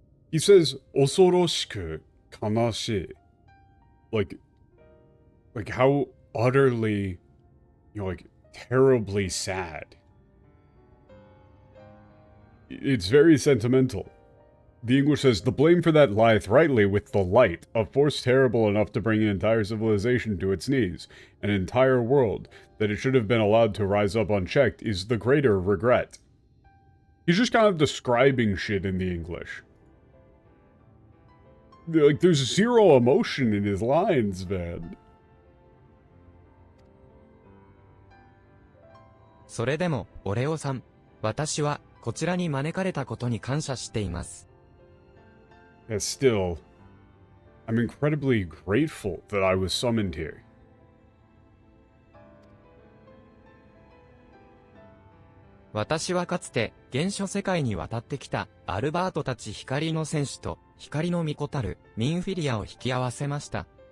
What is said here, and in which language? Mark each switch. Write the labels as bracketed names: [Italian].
[English] He says, [Japanese] 恐ろしく悲しい. [English] Like how utterly, like, terribly sad. It's very sentimental. The English says, the blame for that lieth rightly with the light, a force terrible enough to bring an entire civilization to its knees, an entire world, that it should have been allowed to rise up unchecked, is the greater regret. He's just kind of describing shit in the English. Like, there's zero emotion in his lines, man. [Japanese] それでも、オレオさん、私は、こちらに招かれたことに感謝しています。 [English] Yeah, still, I'm incredibly grateful that I was summoned here. [Japanese] 私はかつて、原初世界に渡ってきた、アルバートたち光の戦士と、光の巫女たる、ミンフィリアを引き合わせました。